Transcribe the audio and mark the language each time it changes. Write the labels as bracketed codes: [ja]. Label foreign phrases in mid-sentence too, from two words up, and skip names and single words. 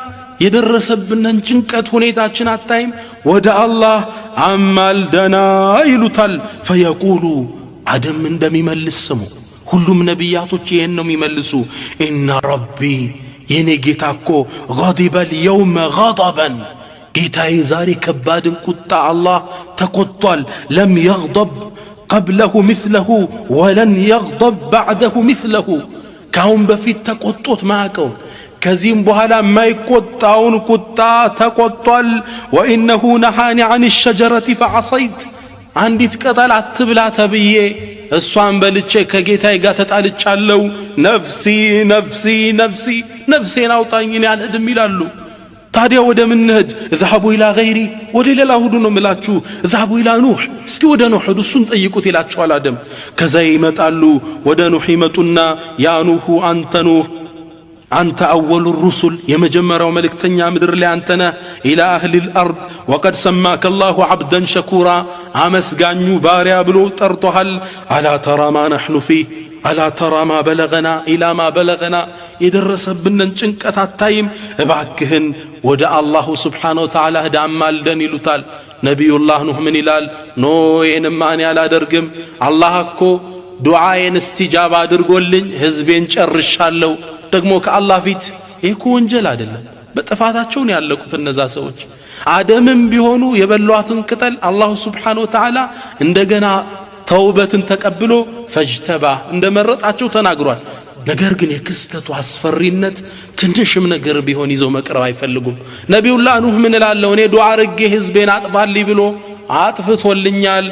[am] የደረሰብንን ጭንቀት ሁኔታችን አታይም ወደ አላህ አማልደና ይሉታል ፈየቁሉ አደም እንደሚመልስ ስሙ ሁሉም ነቢያቶች ይሄን ነው የሚመልሱ [ar] إن ربي [am] የኔ ጌታ እኮ [ar] غضب اليوم غضبا [am] ጌታዬ ዛሬ ከባድን ቁጣ አላህ ተቆጥቷል [ar] لم يغضب قبله مثله ولن يغضب بعده مثله [am] ካሁን በፊት ተቆጥቶት ማቀው ከዚህም በኋላ ማይቆጣውን ቁጣ ተቆጥቷል [ar] وانه نهاني عن الشجره فعصيت [am] አንዲት ቅጠል አትብላ ተብዬ እሷን በልቼ ከጌታዬ ጋር ተጣልቻለሁ [ar] نفسي نفسي نفسي [am] ነፍሴን አውጣኝ ያልሄድም ይላሉ ታዲያ ወደ ምን እንሂድ [ar] اذهبوا الى غيري [am] ወደ ሌላ ሁሉ ነው ምላችሁ [ar] اذهبوا الى نوح [am] እስኪ ወደ ኑህ እሱን ጠይቁት ይላቸዋል አደም ከዛ ይመጣሉ ወደ ኑህ ይመጡና ያ ኑህ አንተ ኑህ አንተ [ar] اول الرسل [am] የመጀመሪያው መልእክተኛ ምድር ላይ አንተ ነህ [ar] الى اهل الارض وقد سماك الله عبدا شكورا [am] አመስጋኙ ባሪያ ብሎ ጠርቶሃል [ar] الا ترى ما نحن فيه الا ترى ما بلغنا الى ما بلغنا [am] የደረሰብንን ጭንቀት አታይም እባክህን ወደ አላህ [ar] سبحانه وتعالى [am] ዳማልደን ይሉታል ነብዩላህ ኑህ ምን ይላል ኖ የኔም ማን ያላደርግም አላህ እኮ ዱዓዬን እስቲጃባ አድርጎልኝ ህዝቤን ጨርሻለሁ ደግሞ ከአላህ ፊት እኮ ወንጀል አይደለም በጥፋታቸው ነው ያለቁት እነዛ ሰዎች አደምም ቢሆኑ የበሏትን ቅጠል አላህ [ar] سبحانه وتعالى [am] እንደገና ተውበትን ተቀብሎ ፈጅተባ እንደመረጣቸው ተናግሯል ነገር ግን የክስተቱ አስፈሪነት ትንሽም ነገር ቢሆን ይዘው መቅረብ አይፈልጉም ነብዩላህ ኑህ ምን ይላል እኔ ዱዓ አርጌ ህዝቤን አጥፋልኝ ብሎ አጥፍቶልኛል